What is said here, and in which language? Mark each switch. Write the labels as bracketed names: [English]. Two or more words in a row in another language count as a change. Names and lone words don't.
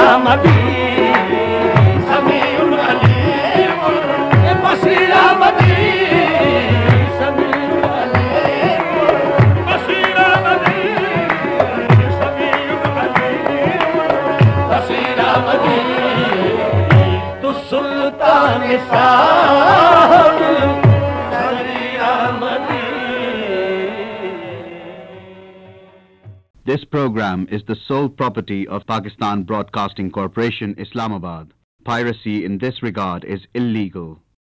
[English] मदी समीउल अलीमुल बसीरा मदी समीउल अलीमुल बसीरा मदी समीउल अलीमुल बसीरा मदी तू सुल्तान साहब This program is the sole property of Pakistan Broadcasting Corporation, Islamabad. Piracy in this regard is illegal.